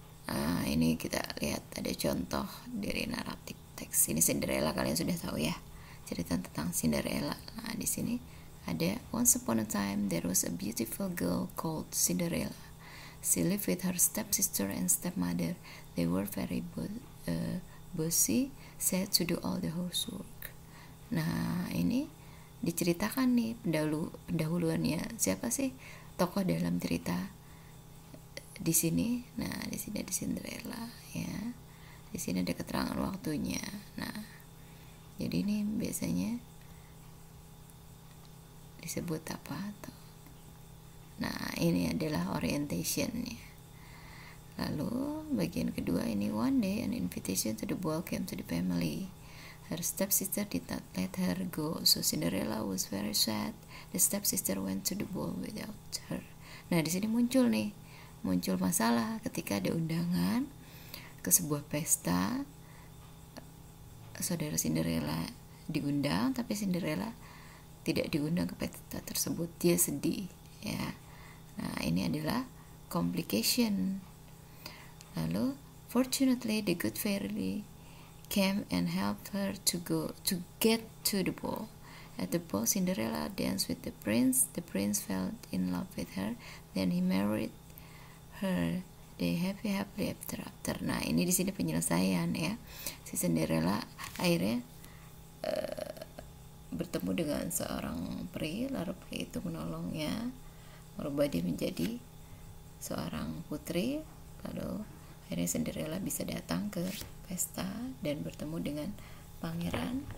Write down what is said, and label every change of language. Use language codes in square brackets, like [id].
[id] Nah, ini kita lihat ada contoh dari naratif teks. Ini Cinderella, kalian sudah tahu, ya, cerita tentang Cinderella. Nah, di sini ada [en] once upon a time there was a beautiful girl called Cinderella. She lived with her stepsister and stepmother. They were very bossy, said to do all the housework. [id] Nah, ini diceritakan nih pendahuluannya. Siapa sih tokoh dalam cerita di sini? Nah, di sini ada Cinderella, ya. Di sini ada keterangan waktunya. Nah, jadi ini biasanya disebut apa tuh? Nah, ini adalah orientationnya. Lalu bagian kedua ini, [en] one day an invitation to the ball came to the family. Her stepsister did not let her go, so Cinderella was very sad. The stepsister went to the ball without her. [id] Nah, di sini muncul masalah ketika ada undangan ke sebuah pesta. Saudara Cinderella diundang, tapi Cinderella tidak diundang ke pesta tersebut. Dia sedih, ya. Nah, ini adalah complication. Lalu, [en] fortunately the good fairy came and helped her to get to the ball. At the ball, Cinderella danced with the prince. The prince fell in love with her. Then he married her. They happily ever after. [id] Nah, ini di sini penyelesaian, ya. Si Cinderella akhirnya bertemu dengan seorang peri, lalu peri itu menolongnya, merubah dia menjadi seorang putri. Lalu akhirnya Cinderella bisa datang ke pesta dan bertemu dengan pangeran.